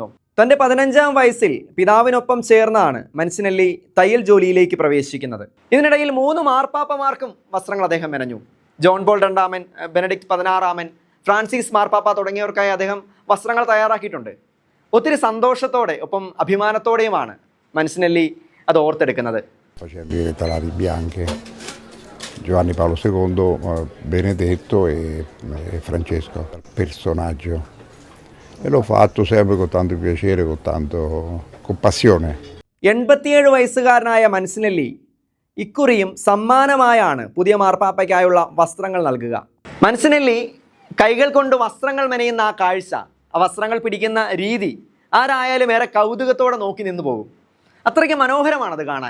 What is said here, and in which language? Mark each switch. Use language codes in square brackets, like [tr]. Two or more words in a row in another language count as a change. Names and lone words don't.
[ml] തൻ്റെ 15-ാം വയസ്സിൽ പിതാവിനൊപ്പം ചേർന്നാണ് മൻസിനെല്ലി തയ്യൽ ജോലിയിലേക്ക് പ്രവേശിക്കുന്നത്. ഇതിനിടയിൽ 3 മാർപ്പാപ്പമാർക്കും വസ്ത്രങ്ങൾ അദ്ദേഹം മെനഞ്ഞു. ജോൺ പോൾ II, ബെനഡിക്ട് 16, ഫ്രാൻസിസ് മാർപ്പാപ്പ തുടങ്ങിയവർക്കായി അദ്ദേഹം വസ്ത്രങ്ങൾ തയ്യാറാക്കിയിട്ടുണ്ട്. ഒത്തിരി സന്തോഷത്തോടെ ഒപ്പം അഭിമാനത്തോടെയുമാണ് മൻസിനെല്ലി അത് ഓർത്തെടുക്കുന്നത്. [it] Giovanni Paolo II, Benedetto e Francesco, personaggio. E l'ho fatto sempre con tanto piacere, con passione. [ml] 87 വയസ്സുകാരനായ മൻസിനെല്ലി ഇക്കുറിയും സമ്മാനമായാണ് പുതിയ മാർപ്പാപ്പയ്ക്കായുള്ള വസ്ത്രങ്ങൾ നൽകുക. മൻസിനെല്ലി കൈകൾ കൊണ്ട് വസ്ത്രങ്ങൾ മെനയുന്ന ആ കാഴ്ച, ആ വസ്ത്രങ്ങൾ പിടിക്കുന്ന രീതി ആരായാലും ഏറെ കൗതുകത്തോടെ നോക്കി നിന്നു പോകും. അത്രയ്ക്ക് മനോഹരമാണത് കാണാൻ.